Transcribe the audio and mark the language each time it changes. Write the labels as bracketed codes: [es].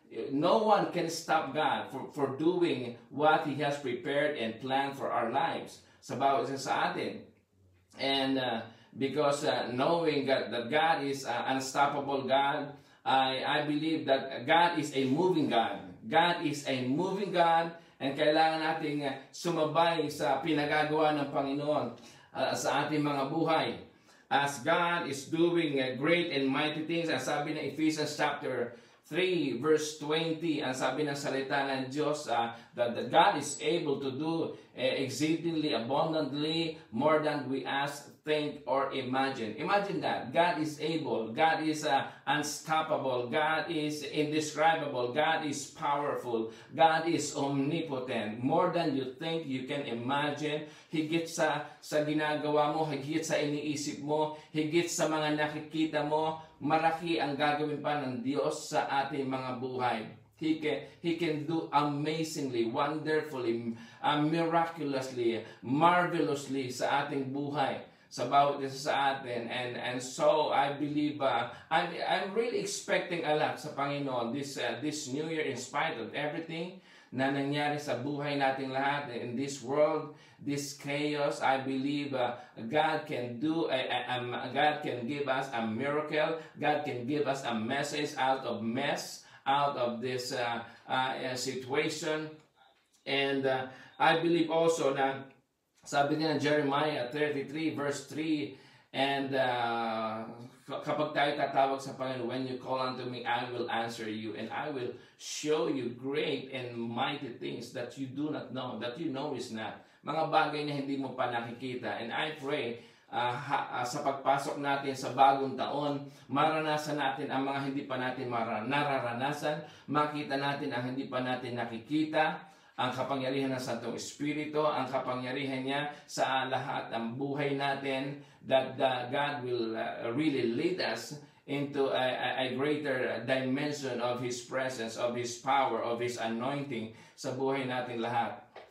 [en] No one can stop God for doing what He has prepared and planned for our lives [tl] sa bawat isa sa atin. [en] And because knowing that God is unstoppable God, I believe that God is a moving God. God is a moving God, and [tl] kailangan nating sumabay sa pinagagawa ng Panginoon sa ating mga buhay. [en] As God is doing great and mighty things, [tl] ang sabi ng Ephesians chapter 3 verse 20, ang sabi ng salita ng Diyos, [en] that God is able to do exceedingly abundantly more than we ask, think, or imagine. Imagine that. God is able. God is unstoppable. God is indescribable. God is powerful. God is omnipotent. More than you think, you can imagine. [tl] Higit sa ginagawa mo, higit sa iniisip mo, higit sa mga nakikita mo, malaki ang gagawin pa ng Diyos sa ating mga buhay. [en] He can do amazingly, wonderfully, miraculously, marvelously [tl] sa ating buhay, sa bawat isa sa atin. [en] And so I believe I'm really expecting a lot [tl] sa Panginoon [en] this new year, in spite of everything [tl] na nangyari sa buhay nating lahat [en] in this world, this chaos. I believe God can God can give us a miracle. God can give us a message out of mess, out of this situation. And I believe also na sabi niya Jeremiah 33 verse 3, [tl] and kapag tayo tatawag sa Panginoon, [en] when you call unto me, I will answer you, and I will show you great and mighty things that you do not know, that you know is not. [tl] Mga bagay na hindi mo pa nakikita. And I pray sa pagpasok natin sa bagong taon, maranasan natin ang mga hindi pa natin nararanasan, makita natin ang hindi pa natin nakikita, ang kapangyarihan ng Santong Espiritu, ang kapangyarihan niya sa lahat ng buhay natin, [en] that God will really lead us into a greater dimension of His presence, of His power, of His anointing [tl] sa buhay natin lahat.